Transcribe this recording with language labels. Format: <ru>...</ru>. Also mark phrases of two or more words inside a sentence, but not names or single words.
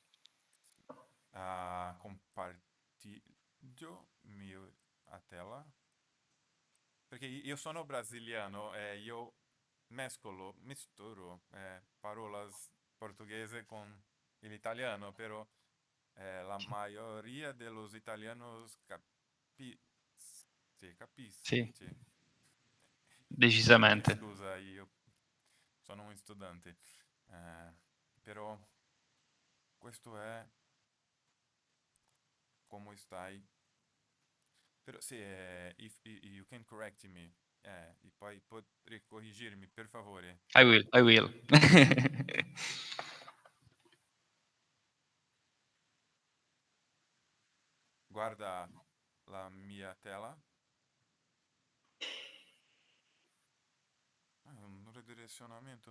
<pt>Compartilho a tela</pt> <it>perché io sono brasiliano e io misturo parolas portoghese con l'italiano, però</it> <es>la mayoría de los italianos</es> <it>sì, Sì, sì. Mi decisamente. scusa, io sono un studente, però questo è come stai. Però sì,</it> <en>if you can correct me,</en> <it>e poi potrei corrigirmi, per favore.</it> <en>I will, I will.</en> <it>Guarda la mia tela. Un ridirezionamento.</it>